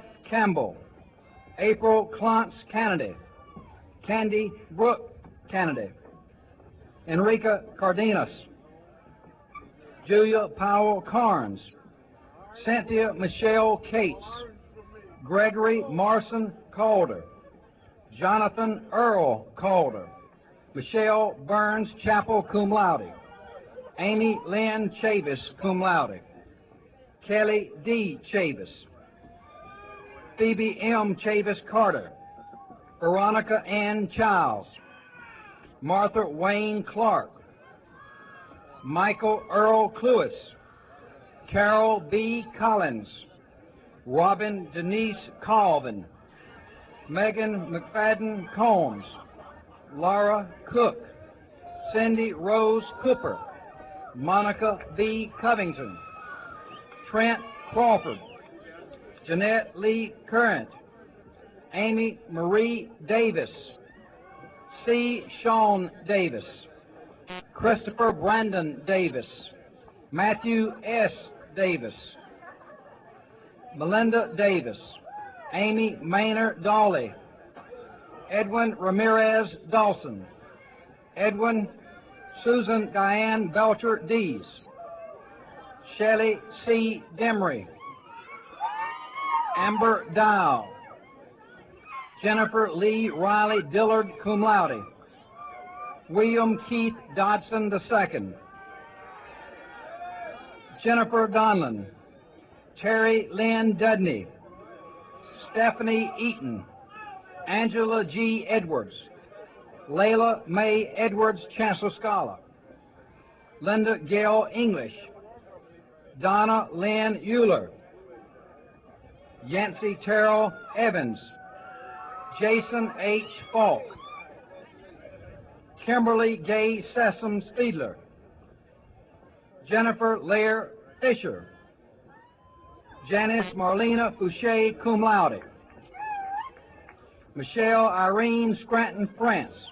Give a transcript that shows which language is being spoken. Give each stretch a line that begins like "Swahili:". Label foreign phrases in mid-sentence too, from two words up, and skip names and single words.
English: Campbell, April Clontz Kennedy, Candy Brooke Kennedy, Enrica Cardenas, Julia Powell Carnes, Cynthia Michelle Cates, Gregory Marson Calder, Jonathan Earl Calder, Michelle Burns Chapel, cum laude, Amy Lynn Chavis, cum laude, Kelly D. Chavis, Phoebe M. Chavis Carter, Veronica Ann Childs, Martha Wayne Clark, Michael Earl Cluis, Carol B. Collins, Robin Denise Colvin, Megan McFadden Combs, Laura Cook, Cindy Rose Cooper, Monica B. Covington, Trent Crawford, Jeanette Lee Current, Amy Marie Davis, C. Sean Davis, Christopher Brandon Davis, Matthew S. Davis, Melinda Davis, Amy Maynard Dawley, Edwin Ramirez Dawson, Edwin Susan Diane Belcher Dees, Shelley C. Demery, Amber Dow, Jennifer Lee Riley Dillard, cum laude, William Keith Dodson II, Jennifer Donlan, Terry Lynn Dudney, Stephanie Eaton, Angela G. Edwards, Layla Mae Edwards, Chancellor Scholar, Linda Gail English, Donna Lynn Euler, Yancey Terrell Evans, Jason H. Falk, Kimberly Gay Sessom Spiedler, Jennifer Lair Fisher, Janice Marlena Fouché, cum laude, Michelle Irene Scranton France,